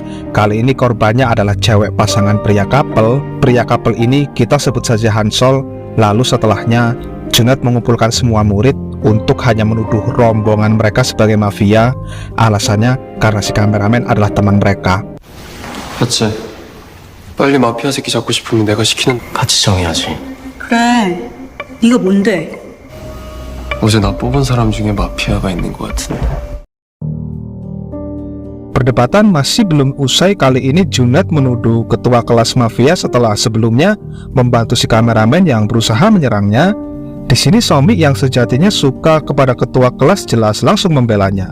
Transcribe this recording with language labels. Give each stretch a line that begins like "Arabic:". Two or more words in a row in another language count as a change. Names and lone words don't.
Indonesian: Kali ini korbannya adalah cewek pasangan pria couple. Pria couple ini kita sebut saja Hansol. Lalu setelahnya, Junet mengumpulkan semua murid untuk hanya menuduh rombongan mereka sebagai mafia. Alasannya karena si kameramen adalah teman mereka.
Korean: 맞지? 빨리 마피아 새끼 잡고 싶으면 내가 시키는 같이 정해야지. 그래, 네가 뭔데? 어제 나 뽑은 사람 중에 마피아가 있는 것 같은데.
Indonesian: Perdebatan masih belum usai. Kali ini Junet menuduh ketua kelas mafia setelah sebelumnya membantu si kameramen yang berusaha menyerangnya. Di sini Somi yang sejatinya suka kepada ketua kelas jelas langsung membelanya.